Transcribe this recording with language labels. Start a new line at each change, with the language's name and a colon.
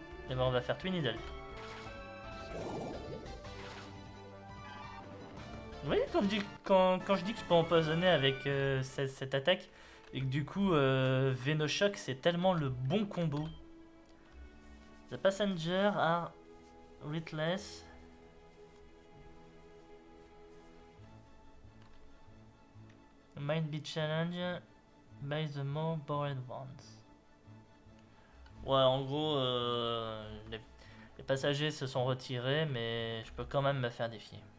French: Et ben on va faire Twiniddle. Vous voyez quand je dis que je peux empoisonner avec cette attaque et que du coup Venoshock c'est tellement le bon combo.
English: The passenger are witless. Might be challenged by the more bored ones.
French: Ouais, en gros, les passagers se sont retirés, mais je peux quand même me faire défier.